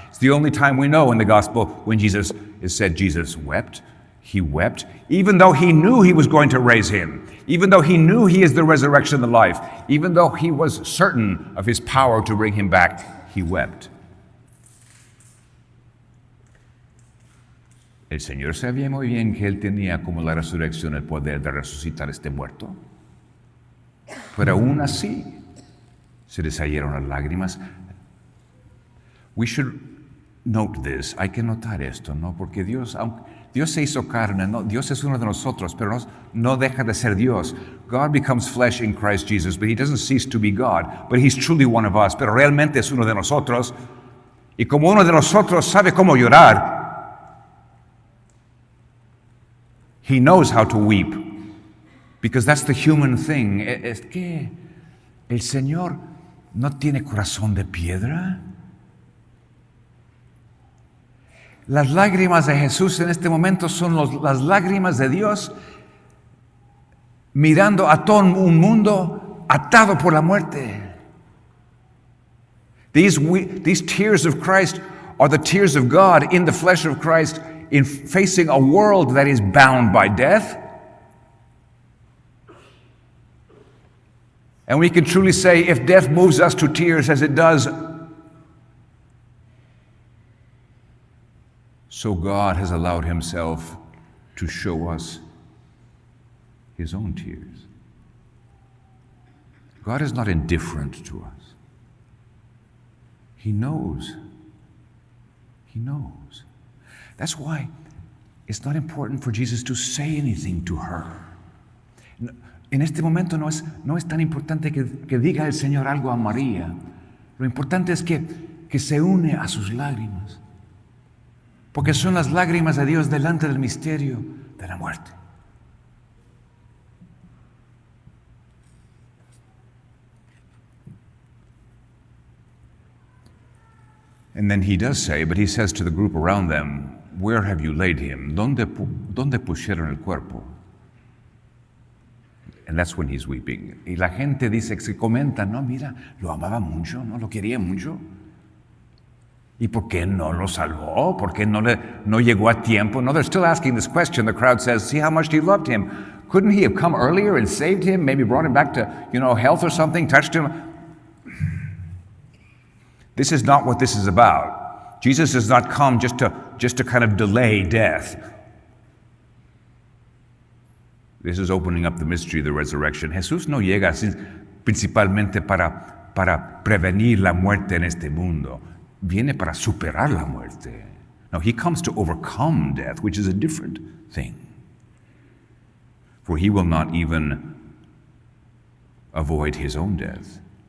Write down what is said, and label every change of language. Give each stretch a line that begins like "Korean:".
English: It's the only time we know in the gospel when Jesus is said Jesus wept. He wept, even though he knew he was going to raise him, even though he knew he is the resurrection and the life, even though he was certain of his power to bring him back. He wept.
Spanish: El Señor sabía muy bien que él tenía como la resurrección el poder de resucitar este muerto. Pero aún así se le salieron las lágrimas.
English: We should note this.
Spanish: Hay que notar esto, ¿no? Porque Dios se hizo carne, ¿no? Dios es uno de nosotros, pero no deja de ser Dios.
English: God becomes flesh in Christ Jesus, but he doesn't cease to be God. But he's truly one of us,
Spanish: pero realmente es uno de nosotros. Y como uno de nosotros sabe cómo llorar,
English: he knows how to weep, because that's the human thing.
Spanish: Es que el Señor no tiene corazón de piedra. Las lágrimas de Jesús en este momento son las lágrimas de Dios mirando a todo un mundo atado por la muerte.
English: These tears of Christ are the tears of God in the flesh of Christ in facing a world that is bound by death. And we can truly say, if death moves us to tears as it does, so God has allowed himself to show us his own tears. God is not indifferent to us. He knows. He knows. That's why it's not important for Jesus to say anything to her.
Spanish: En este momento no es tan importante que diga el Señor algo a María. Lo importante es que se une a sus lágrimas. Porque son las lágrimas de Dios delante del misterio de la muerte.
English: And then he does say, but he says to the group around them, where have you laid him?
Spanish: ¿Dónde pusieron el cuerpo?
English: And that's when he's weeping.
Spanish: Y la gente dice, se comenta, no, mira, lo amaba mucho, no, lo quería mucho. ¿Y por qué no lo salvó? ¿Por qué no llegó a tiempo?
English: No, they're still asking this question. The crowd says, see how much he loved him. Couldn't he have come earlier and saved him? Maybe brought him back to, health or something, touched him? This is not what this is about. Jesus does not come just to kind of delay death. This is opening up the mystery of the resurrection.
Spanish: Jesús no llega así principalmente para prevenir la muerte en este mundo. Viene para superar la muerte.
English: No, he comes to overcome death, which is a different thing. For he will not even avoid his own death.